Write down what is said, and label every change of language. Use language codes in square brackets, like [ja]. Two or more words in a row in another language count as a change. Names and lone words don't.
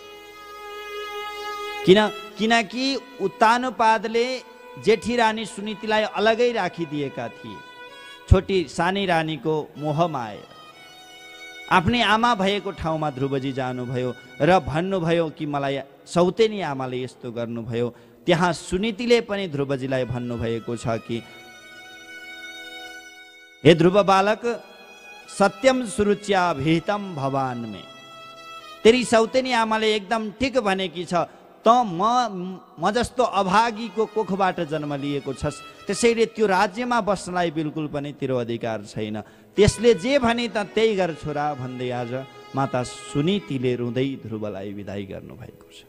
[ne] किनकि उत्तानुपादले जेठी रानी सुनीतिलाई अलगै राखिदिएका थिए। छोटी सानी रानीको मोहमा आएर आफ्नै आमा भएको ठाउँमा ध्रुवजी जानुभयो र भन्नुभयो कि मलाई सौतेनी आमाले यस्तो गर्नुभयो। त्यहाँ सुनीतिले पनि ध्रुवजीलाई भन्नुभएको छ कि हे ध्रुव बालक, [sa] सत्यम सुरुच्या भीतम भवान में। [ne] तेरी सौतेनी आमाले एकदम ठिक भनेकी छ। त म जस्तो अभागीको कोखबाट जन्म लिएको छस्, त्यसैले त्यो राज्यमा बस्नलाई बिल्कुल पनि तेरो अधिकार छैन। त्यसले जे भने त त्यही गर छोरा भन्दै आज माता सुनीतिले रुँदै ध्रुवलाई विदाई गर्नुभएको छ।